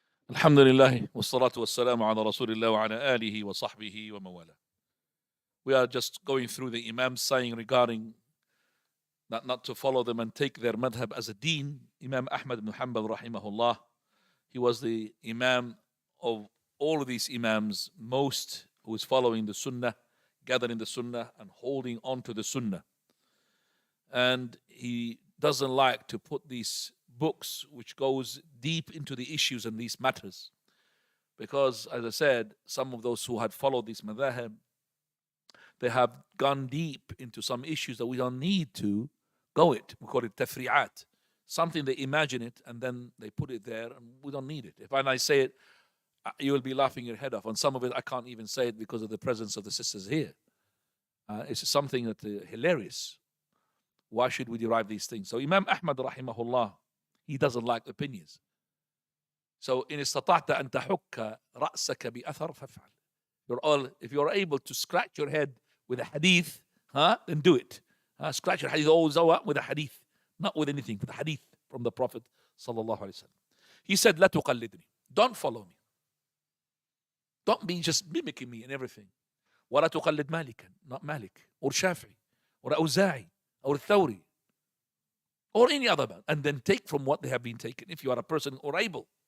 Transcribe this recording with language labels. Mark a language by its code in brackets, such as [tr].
[ar] الحمد لله والصلاة والسلام على رسول الله وعلى آله وصحبه ومواله. [en] We are just going through the Imams saying regarding not to follow them and take their madhab as a deen. Imam Ahmed ibn Hanbal rahimahullah, he was the Imam of all of these Imams, most who is following the Sunnah, gathering the Sunnah and holding on to the Sunnah. And he doesn't like to put these books which goes deep into the issues and these matters. Because, as I said, some of those who had followed these madhab, they have gone deep into some issues that we don't need to go it. We call it tafri'at. Something they imagine it and then they put it there and we don't need it. If I say it, you will be laughing your head off. And some of it I can't even say it because of the presence of the sisters here. It's something that hilarious. Why should we derive these things? So Imam Ahmad rahimahullah, he doesn't like opinions. So in [ar] استطعت أن تحك رأسك بأثر فافعل. [en] If you're able to scratch your head with a hadith, then do it. Scratch your hadith always with a hadith, not with anything, with a hadith from the Prophet sallallahu alaihi wasallam. He said, [ar] لا تقلدني. [en] Don't follow me. Don't be just mimicking me and everything. [ar] ولا تقلد مالكا, [en] not Malik, or Shafi, or Auza'i, or Thawri, or any other man, and then take from what they have been taken if you are a person or able.